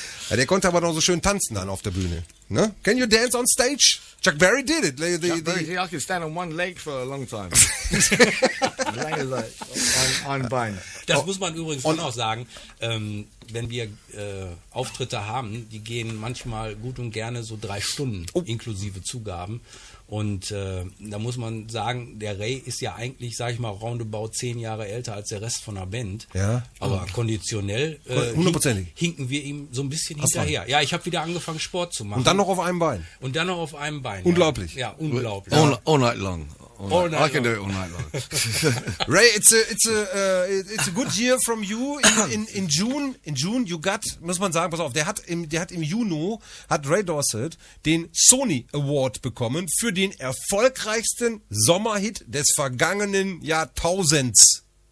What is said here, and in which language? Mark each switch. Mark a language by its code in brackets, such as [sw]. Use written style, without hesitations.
[de] Ja, der konnte aber noch so schön tanzen dann auf der Bühne. [en] Ne? Can you dance on stage? Chuck Berry did it. Chuck Berry, I can stand on one leg for a long time. [de] Lange Zeit. Ein Bein. Das muss man übrigens auch noch sagen, wenn wir Auftritte haben, die gehen manchmal gut und gerne so 3 Stunden, inklusive Zugaben. Und da muss man sagen, der Ray ist ja eigentlich, sag ich mal, roundabout 10 Jahre älter als der Rest von der Band. Ja. Aber konditionell hundertprozentig. hinken wir ihm so ein bisschen hinterher. Ja, ich habe wieder angefangen, Sport zu machen. Und dann noch auf einem Bein. Unglaublich. Ja, unglaublich. [en] All night long. All night I can do long. it all night long. Ray, it's a good year from you. In June you got, [de] muss man sagen, pass auf, der hat im Juni hat Ray Dorset den Sony Award bekommen für den erfolgreichsten Sommerhit des vergangenen Jahrtausends.